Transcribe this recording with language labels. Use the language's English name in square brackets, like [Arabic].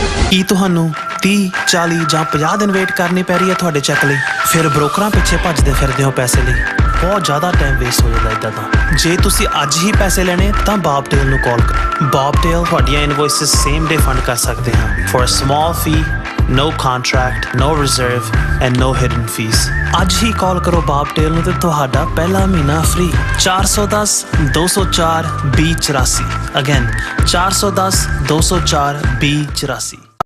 [Punjabi] ਕੀ ਤੁਹਾਨੂੰ 30, 40 ਜਾਂ 50 ਦਿਨ ਵੇਟ ਕਰਨੀ ਪੈ ਰਹੀ ਹੈ ਤੁਹਾਡੇ ਚੈੱਕ ਲਈ? ਫਿਰ ਬ੍ਰੋਕਰਾਂ ਪਿੱਛੇ ਭੱਜਦੇ ਫਿਰਦੇ ਹੋ ਪੈਸੇ ਲਈ, ਬਹੁਤ ਜ਼ਿਆਦਾ ਟਾਈਮ ਵੇਸਟ ਹੋ ਜਾਂਦਾ ਇੱਦਾਂ ਤਾਂ। ਜੇ ਤੁਸੀਂ ਅੱਜ ਹੀ ਪੈਸੇ ਲੈਣੇ ਤਾਂ ਬੌਬਟੇਲ ਨੂੰ ਕਾਲ ਕਰੋ। ਬੌਬਟੇਲ ਤੁਹਾਡੀਆਂ ਇਨਵੋਇਸਿਸ ਸੇਮ ਡੇ ਫੰਡ ਕਰ ਸਕਦੇ ਹਨ [English] For a small fee No contract, no reserve and no hidden fees. [Punjabi] ਅੱਜ ਹੀ ਕਾਲ ਕਰੋ ਬਾਬਟੇਲ ਨੂੰ ਤੇ ਤੁਹਾਡਾ ਪਹਿਲਾ ਮਹੀਨਾ ਫ੍ਰੀ। 410 204 2084 ਅਗੇਨ 410 204 2084।